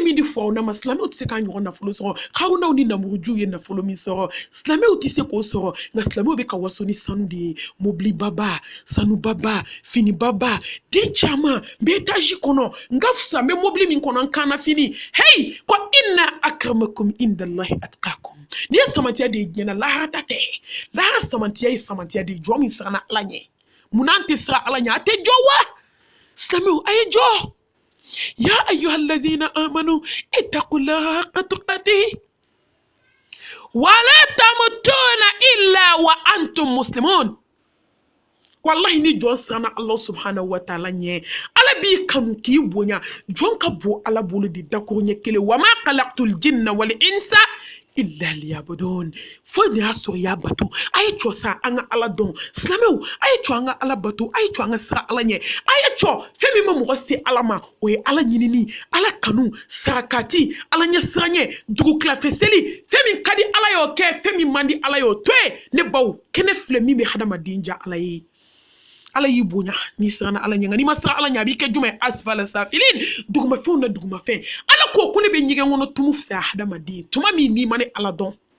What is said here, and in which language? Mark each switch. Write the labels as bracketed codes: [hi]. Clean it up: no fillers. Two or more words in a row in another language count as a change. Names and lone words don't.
[bm] min di fɔ aw na ma silamɛw tɛ se k'a ɲɔgɔn nafolo sɔrɔ harunaw ni namurujuw ye nafolo min sɔrɔ silamɛw tɛ se k'o sɔrɔ nka silamɛw bɛ ka waso ni sanu de ye mobili baba sanu baba fini baba den caman n bɛ etazi kɔnɔ n ka fisa n bɛ mobili min kɔnɔ n kan na fini hey ko [ar] إن أكرمكم عند الله أتقاكم [bm] ni ye samantiya de ye diɲɛ na lahara ta tɛ lahara samantiya ye samantiya de ye jɔn min siranna ala ɲɛ munaan tɛ sira ala ɲɛ a tɛ jɔ wa silamɛw a ye jɔ [ar] يا أيها الذين آمنوا اتقوا الله حق تقاته ولا تموتن إلا وأنتم مسلمون [bm] wallahi ni jɔn siranna Allah [ar] سبحانه وتعالى [bm] ɲɛ ala b'i kanu k'i bonya jɔn ka bon ala bolo de dakuru ɲɛ kelen [ar] وما خلقت الجن والإنس إلا ليعبدون [bm] fo ni y'a sɔrɔ y'a bato a ye cɔ sa an ka ala dɔn silamɛw a ye cɔ an ka ala bato a ye cɔ an ka sira ala ɲɛ a ye cɔ fɛn min ma mɔgɔ se ala ma o ye ala ɲinini ala kanu sarakati ala ɲɛ siranɲɛ dugu tilafɛ seli fɛn min ka di ala y'o kɛ fɛn min man di ala y'o to ye ne baw kɛnɛ filɛ min bɛ hadamaden ja ala ye ala y'i bonya n'i siranna ala ɲɛ nka n'i ma siran ala ɲɛ a b'i kɛ jumɛn [ar] أسفل سافلين [bm] dugumafɛnw na dugumafɛn ala ko ko ne bɛ ɲɛgɛn kɔnɔ tumu fisaya hadamaden tuma min n'i ma ne ala dɔn